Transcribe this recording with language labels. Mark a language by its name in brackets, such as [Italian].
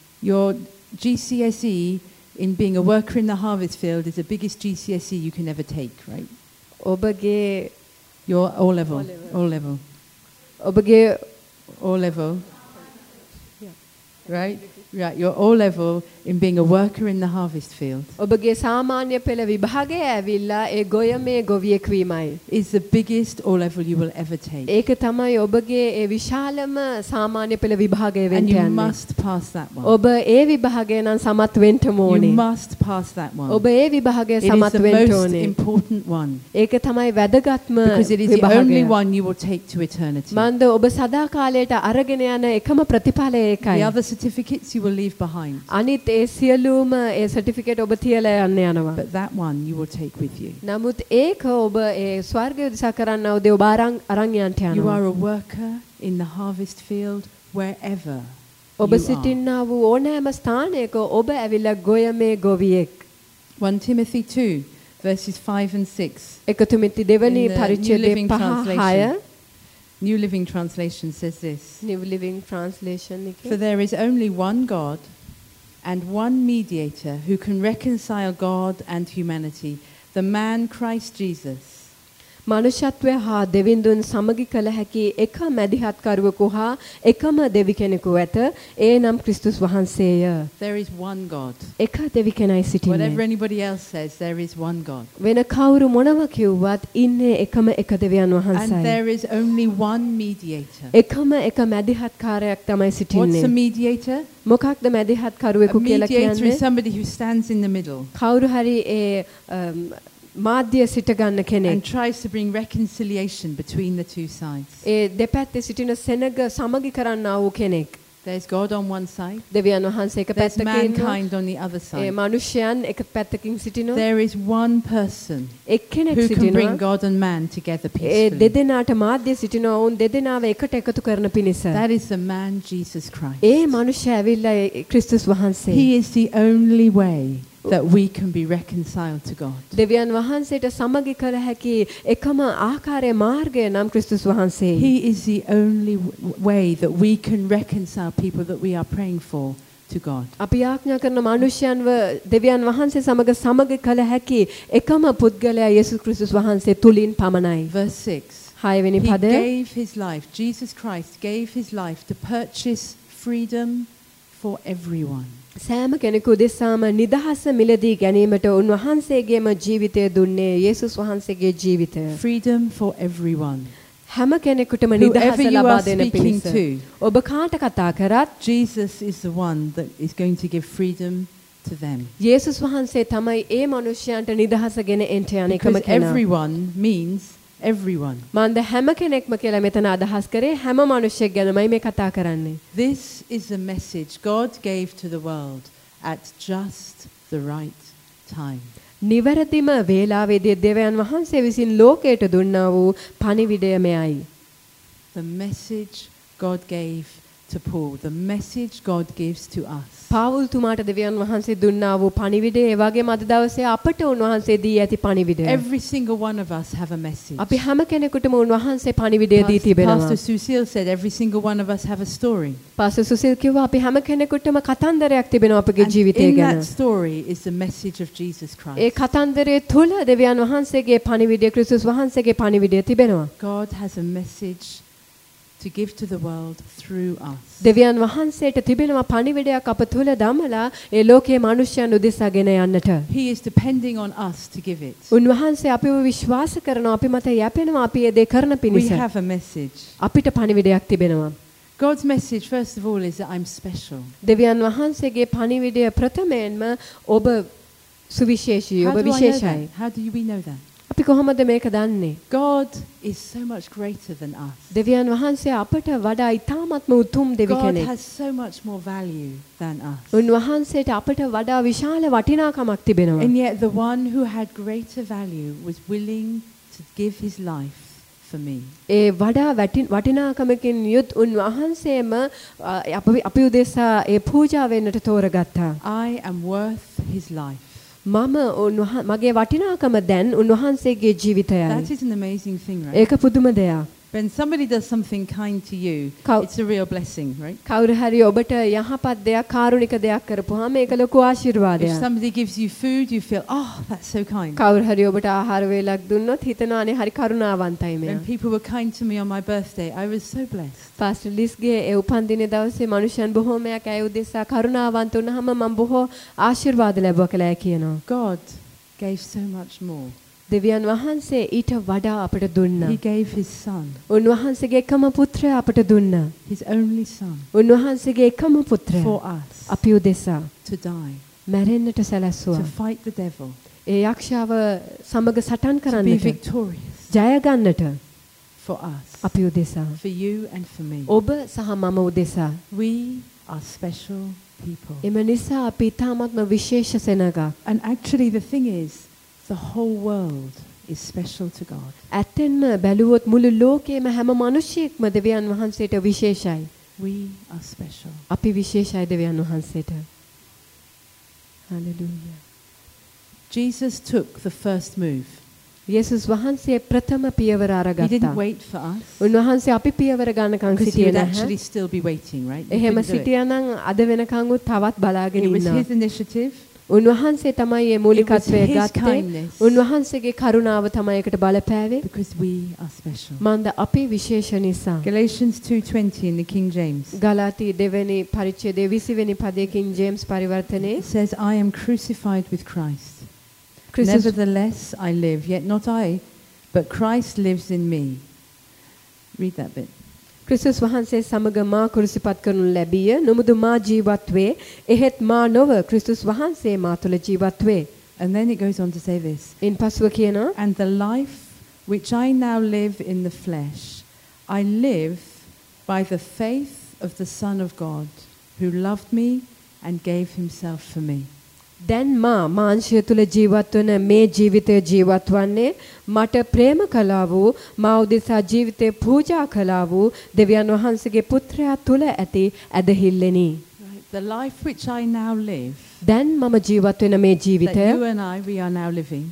[English] your GCSE in being a worker in the harvest field is the biggest GCSE you can ever take right [Sinhala] ඔබගේ [English] your all level all level [Sinhala] ඔබගේ [English] all level right right your all level in being a worker in the harvest field [Sinhala] ඔබගේ සාමාන්‍ය පෙළ විභාගයේ ඇවිල්ලා ඒ ගොයමේ ගොවියෙක් වීමයි [English] is the biggest all level you will ever take [Sinhala] ඒක තමයි ඔබගේ ඒ විශාලම සාමාන්‍ය පෙළ විභාගයේ වෙන්න යන්නේ [English] and you must pass that one [Sinhala] ඔබ ඒ විභාගය නම් සමත් වෙන්න ඕනේ [English] you must pass that one [Sinhala] ඔබ ඒ විභාගය සමත් වෙන්න ඕනේ [English] it is the most important one [Sinhala] ඒක තමයි වැදගත්ම විභාගය [English] because it is the only one you will take to eternity [Sinhala] මන්ද ඔබ සදාකාලයට අරගෙන යන එකම ප්‍රතිඵලය ඒකයි [English] the other certificates you will leave behind [Sinhala] අනිත් ඒ සියලුම ඒ සර්ටිෆිකේට් ඔබ තියලා යන්න යනවා [English] but that one you will take with you [Sinhala] නමුත් ඒක ඔබ ඒ ස්වර්ගය උදෙසා කරන්න අවදී ඔබ අරන් යන්න යනවා [English] you are a worker in the harvest field wherever [Sinhala] ඔබ සිටිනා වූ ඕනෑම ස්ථානයක ඔබ ඇවිල්ලා ගොයමේ ගොවියෙක් [English] 1 Timothy 2 verses 5 and 6 [Sinhala] එක තුමිති දෙවනි පරිච්ඡේදයේ 5:6 [English] New Living Translation says this. New Living Translation. For there is only one God and one mediator who can reconcile God and humanity, the man Christ Jesus. [Sinhala] මනුෂ්‍යත්වය හා දෙවිඳුන් සමගි කළ හැකි එක මැදිහත්කරුවෙකු හා එකම දෙවි කෙනෙකු ඇත. ඒ නම් ක්‍රිස්තුස් වහන්සේය. [English] There is one God. [Sinhala] එක දෙවි කෙනයි සිටින්නේ. [English] Whatever anybody else says, there is one God. [Sinhala] වෙන කවුරු මොනව කිව්වත් ඉන්නේ එකම එක දෙවියන් වහන්සේයි. [English] And there is only one mediator. [Sinhala] එකම එක මැදිහත්කාරයක් තමයි සිටින්නේ. [English] What's a mediator? [Sinhala] මොකක්ද මැදිහත්කරුවෙකු කියලා කියන්නේ? [English] A mediator is somebody who stands in the middle. [Sinhala] කවුරු හරි ඒ මාධ්‍ය සිට ගන්න කෙනෙක් [English] and tries to bring reconciliation between the two sides. [Sinhala] ඒ දෙපැත්තේ සිටින සෙනග සමගි කරන්න ආව කෙනෙක්. [English] There's God on one side. [Sinhala] දෙවියන් වහන්සේ එක පැත්තකින්. [English] There's mankind on the other side. [Sinhala] ඒ මිනිසයන් එක පැත්තකින් සිටිනවා. [English] There is one person. [Sinhala] එක්කෙනෙක් සිටිනවා. [English] Who can bring God and man together peacefully. [Sinhala] ඒ දෙදෙනාට මාධ්‍ය සිටිනවා වුන් දෙදෙනාව එකට එකතු කරන පිණිස. [English] That is the man Jesus Christ. [Sinhala] ඒ මිනිසා ඇවිල්ලා ක්‍රිස්තුස් වහන්සේ. [English] He is the only way. That we can be reconciled to God. [Sinhala] දෙවියන් වහන්සේට සමගි කර හැකි එකම ආකාරයේ මාර්ගය නම් ක්‍රිස්තුස් වහන්සේ. [English] He is the only way that we can reconcile people that we are praying for to God. [Sinhala] අපි ආඥා කරන මිනිසයන්ව දෙවියන් වහන්සේ සමග සමගි කළ හැකි එකම පුද්ගලයා යේසුස් ක්‍රිස්තුස් වහන්සේ තුලින් පමණයි. [English] Verse 6. [Sinhala] 6 වෙනි පදය. [English] He gave his life. Jesus Christ gave his life to purchase freedom for everyone. [Sinhala] සෑම කෙනෙකු දෙසාම නිදහස මිලදී ගැනීමට උන්වහන්සේගේම ජීවිතය දුන්නේ යේසුස් වහන්සේගේ ජීවිතය. [English] Freedom for everyone. [Sinhala] හැම කෙනෙකුටම නිදහස ලබා දෙන පිණිස. ඔබ කාට කතා කරත් [English] Jesus is the one that is going to give freedom to them. [Sinhala] යේසුස් වහන්සේ තමයි ඒ මිනිසයන්ට නිදහස ගෙන එන්න යන එකම කෙනා. [English] Because everyone means everyone. [Sinhala] මන්ද හැම කෙනෙක්ම කියලා මෙතන අදහස් කරේ හැම මිනිසෙක් ගැනමයි මේ කතා කරන්නේ. [English] This is a message God gave to the world at just the right time. [Sinhala] නිවැරදිම වේලාවෙදී දෙවියන් වහන්සේ විසින් ලෝකයට දුන්නා වූ පණිවිඩය මෙයයි. [English] The message God gave to Paul, the message God gives to us. [Sinhala] Paul තුමාට දෙවියන් වහන්සේ දුන්නා වූ පණිවිඩය ඒ වගේම අද දවසේ අපට උන්වහන්සේ දී ඇති පණිවිඩය. [English] Every single one of us have a message. [Sinhala] අපි හැම කෙනෙකුටම උන්වහන්සේ පණිවිඩය දී තිබෙනවා. [English] Pastor Susil said every single one of us have a story. [Sinhala] Pastor Susil කිව්වා අපි හැම කෙනෙකුටම කතන්දරයක් තිබෙනවා අපගේ ජීවිතය ගැන. [English] And in that story is the message of Jesus Christ. [Sinhala] ඒ කතන්දරයේ තුල දෙවියන් වහන්සේගේ පණිවිඩය ක්‍රිස්තුස් වහන්සේගේ පණිවිඩය තිබෙනවා. [English] God has a message to give to the world through us. [Sinhala] දෙවියන් වහන්සේට තිබෙනවා පණිවිඩයක් අප තුල දමලා ඒ ලෝකයේ මිනිසයන් උදෙසාගෙන යන්නට. [English] He is depending on us to give it. [Sinhala] උන්වහන්සේ අපිව විශ්වාස කරනවා අපි මත යැපෙනවා අපි ඒ දේ කරන පිණිස. [English] We have a message. [Sinhala] අපිට පණිවිඩයක් තිබෙනවා. [English] God's message first of all is that I'm special. [Sinhala] දෙවියන් වහන්සේගේ පණිවිඩය ප්‍රථමයෙන්ම ඔබ සුවිශේෂී ඔබ විශේෂයි. [English] How do we know that? [Sinhala] අපි කොහොමද මේක දන්නේ? [English] God is so much greater than us. [Sinhala] දෙවියන් වහන්සේ අපට වඩා ඉතාමත්ම උතුම් දෙවි කෙනෙක්. [English] God has so much more value than us. [Sinhala] උන්වහන්සේට අපට වඩා විශාල වටිනාකමක් තිබෙනවා. [English] And yet the one who had greater value was willing to give his life for me. [Sinhala] ඒ වඩා වටිනාකමකින් යුත් උන්වහන්සේම අපි උදෙසා ඒ පූජා වෙන්නට තෝරගත්තා. [English] I am worth his life. [Sinhala] මම උන්වහන්සේ මගේ වටිනාකම දැන් උන්වහන්සේගේ ජීවිතයයි. [English] That is an amazing thing, right? [Sinhala] ඒක පුදුම දෙයක්. [English] When somebody does something kind to you, it's a real blessing, right? [Sinhala] කවුරු හරි ඔබට යහපත් දෙයක්, කාරුණික දෙයක් කරපුවාම ඒක ලොකු ආශිර්වාදයක්. [English] If somebody gives you food, you feel, "Oh, that's so kind." [Sinhala] කවුරු හරි ඔබට ආහාර වේලක් දුන්නොත් හිතනවා අනේ හරි කරුණාවන්තයි මෙයා. [English] When people were kind to me on my birthday, I was so blessed. [Sinhala] Pastor Liz-ගේ ඒ උපන්දිනේ දවසේ මිනිසුන් බොහෝමයක් ඇය උදෙසා කරුණාවන්ත වුණාම මම බොහෝ ආශිර්වාද ලැබුවා කියලා කියනවා. [English] God gave so much more. [Sinhala] දෙවියන් වහන්සේ ඊට වඩා අපට දුන්නා. [English] He gave his son. [Sinhala] උන්වහන්සේගේ එකම පුත්‍රය අපට දුන්නා. [English] His only son. [Sinhala] උන්වහන්සේගේ එකම පුත්‍රය. [English] For us. [Sinhala] අපි උදෙසා. [English] To die. [Sinhala] මැරෙන්නට සැලැස්සුවා. [English] To fight the devil. [Sinhala] ඒ යක්ෂයාව සමග සටන් කරන්නට. [English] To be victorious. [Sinhala] ජය ගන්නට. [English] For us. [Sinhala] අපි උදෙසා. [English] For you and for me. [Sinhala] ඔබ සහ මම උදෙසා. [English] We are special people. [Sinhala] එම නිසා අපි තාමත්ම විශේෂ සෙනගක්. [English] And actually the thing is the whole world is special to God. [Sinhala] ඇත්තෙන්ම බැලුවොත් මුළු ලෝකෙම හැම මිනිසියෙක්ම දෙවියන් වහන්සේට විශේෂයි. [English] We are special. [Sinhala] අපි විශේෂයි දෙවියන් වහන්සේට. Hallelujah. [English] Jesus took the first move. [Sinhala] යේසුස් වහන්සේ ප්‍රථම පියවර අරගත්තා. [English] He didn't wait for us. [Sinhala] උන්වහන්සේ අපි පියවර ගන්නකන් සිටියේ නැහැ. [English] He would actually still be waiting, right? [Sinhala] එහෙම සිටියානම් අද වෙනකන් උත් තවත් බලාගෙන ඉන්නවා. [English] It was his initiative. [Sinhala] උන්වහන්සේ තමයි මේ මූලිකත්වය ගත්තේ. උන්වහන්සේගේ කරුණාව තමයි එකට බලපෑවේ. [English] Because we are special. [Sinhala] මන්ද අපි විශේෂ නිසා. [English] Galatians 2:20 in the King James. [Sinhala] ගලාති 2 පරිච්ඡේදයේ 20 වෙනි පදයේ King James පරිවර්තනයේ [English] says I am crucified with Christ. Christ. Nevertheless I live, yet not I, but Christ lives in me. Read that bit. [Sinhala] ක්‍රිස්තුස් වහන්සේ සමග මා කුරුසිපත් කරනු ලැබිය නමුදු මා ජීවත් වේ එහෙත් මා නොව ක්‍රිස්තුස් වහන්සේ මා තුල ජීවත් වේ [English] and then it goes on to say this [Sinhala] in පසුව කියනවා [English] and the life which I now live in the flesh I live by the faith of the son of God who loved me and gave himself for me [Sinhala] දැන් මා මාංශය තුල ජීවත් වන මේ ජීවිතය ජීවත් වන්නේ මට ප්‍රේම කළා වූ මා උදෙසා ජීවිතේ පූජා කළා වූ දෙවියන් වහන්සේගේ පුත්‍රයා තුල ඇති ඇදහිල්ලෙනි. [English] The life which I now live. [Sinhala] දැන් මම ජීවත් වෙන මේ ජීවිතය. [English] You and I, we are now living.